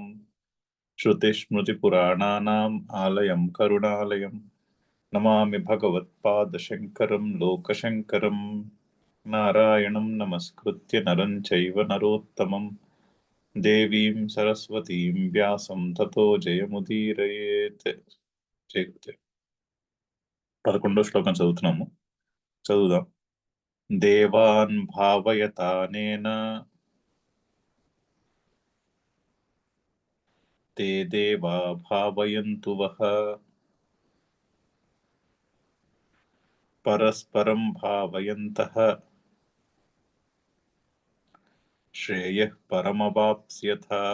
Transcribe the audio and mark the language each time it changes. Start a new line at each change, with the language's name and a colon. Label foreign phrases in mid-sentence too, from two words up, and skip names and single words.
Sanskrit: श्रुतिस्मृतिपुराणानाम् आलयं करुणालयं नमामि भगवत्पादशङ्करं लोकशङ्करं। नारायणं नमस्कृत्य नरं चैव नरोत्तमं देवीं सरस्वतीं व्यासं ततो जयमुदीरयेत्।
Telugu: జయకృతే 11వ శ్లోకం చదువుతున్నాము. చదువుదాం.
Sanskrit: దేవాన్ భావయతానేన తే దేవా భావయంతు వః పరస్పరం భావయంతః శ్రేయః పరమవాప్స్యథ.